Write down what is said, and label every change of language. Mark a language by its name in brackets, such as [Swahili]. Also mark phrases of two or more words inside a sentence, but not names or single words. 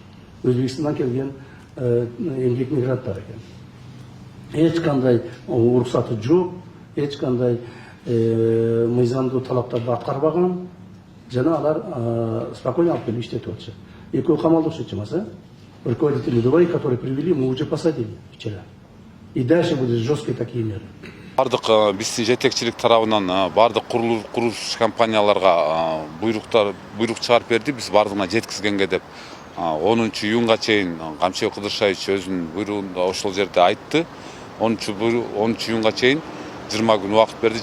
[Kyrgyz] Өзбекстандан келген эмгек мигранттар экен. Эч кандай уруксаты жок, эч кандай мыйзамдуу талаптарды аткарбаган, жана алар спокойно алып келип иштетип атышат. Экөө камалда окшотчумаса, [Russian] руководители Дубай, которые привели, мы уже посадили вчера. И дальше будут жесткие такие меры. [Kyrgyz] Бардык биздин жетекчилик тарабынан бардык курулуш компанияларга буйрук чыгарып берди. Биз бардыгына жеткизгенге деп 10-июнга чейин Камчыбек Кыдыршаевич өзүнүн буйругунда ошол жерде айтты. 10-июнга чейин 20 күн убакыт берди.